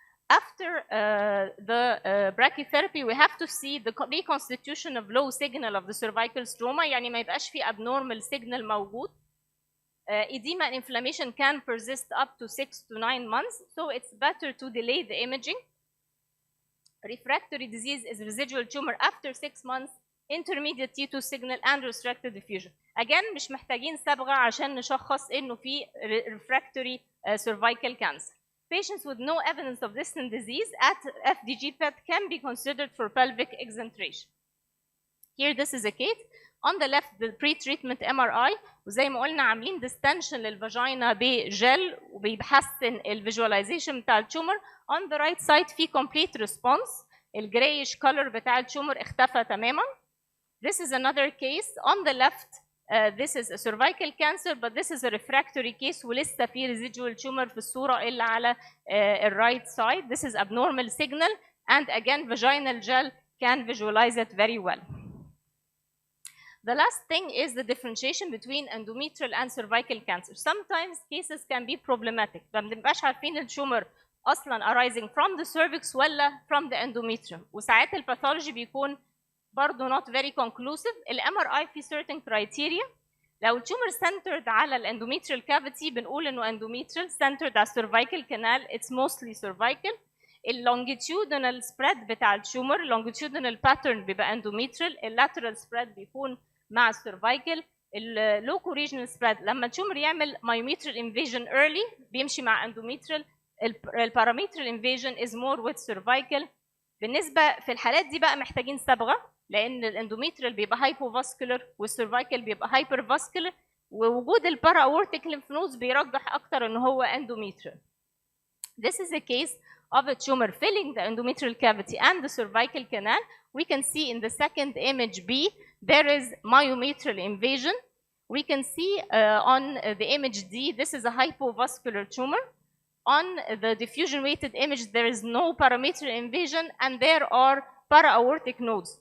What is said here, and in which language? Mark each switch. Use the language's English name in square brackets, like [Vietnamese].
[English] After the brachytherapy, we have to see the reconstitution of low signal of the cervical stroma, [Arabic] يعني ما يبقاش في [English] abnormal signal موجود. Edema and inflammation can persist up to 6 to 9 months, so it's better to delay the imaging. Refractory disease is residual tumor after 6 months, intermediate T2 signal and restricted diffusion. [Arabic] Again, مش محتاجين صبغة عشان نشخص إنه في refractory cervical cancer. [English] Patients with no evidence of distant disease at FDG PET can be considered for pelvic exentration. Here, this is a case. On the left, the pre-treatment MRI, [Arabic] وزي ما قلنا عاملين distension للفاجينا بجل وبيحسن الفيجواليزيشن بتاع التومر. [English] On the right side في complete response. [Arabic] الجرايش color بتاع التومر اختفى تماما. [English] This is another case. On the left, this is a cervical cancer, but this is a refractory case [Arabic] ولسه في residual tumor في الصورة اللي على right side. [English] This is abnormal signal, and again, vaginal gel can visualize it very well. The last thing is the differentiation between endometrial and cervical cancer. Sometimes cases can be problematic. [Arabic] ما بنبقاش عارفين التومر أصلاً [English] arising from the cervix ولا from the endometrium. [Arabic] وساعات الباثولوجي بيكون برضه [English] not very conclusive. [Arabic] ال MRI في certain criteria. لو التومر centered على الendometrial cavity بنقول إنه endometrial, centered على cervical canal, it's mostly cervical. اللونجيتيودنال spread بتاع التومر, longitudinal pattern بيبقى endometrial, lateral spread بيكون مع السيرفايكل. اللوكو ريجنال سبريد لما التومر يعمل myometrial invasion early بيمشي مع endometrial. الباراميترال invasion [English] is more with cervical. [Arabic] بالنسبه في الحالات دي بقى محتاجين صبغه، لان الاندوميتريال بيبقى هايبوفاسكولار والسيرفايكال بيبقى هايبرفاسكولار، ووجود البارا اورتيك lymph nodes بيرجح اكتر ان هو endometrial. [English] This is a case of a tumor filling the endometrial cavity and the cervical canal. We can see in the second image B, there is myometrial invasion. We can see on the image D, this is a hypovascular tumor. On the diffusion weighted image, there is no parametrial invasion and there are para-aortic nodes.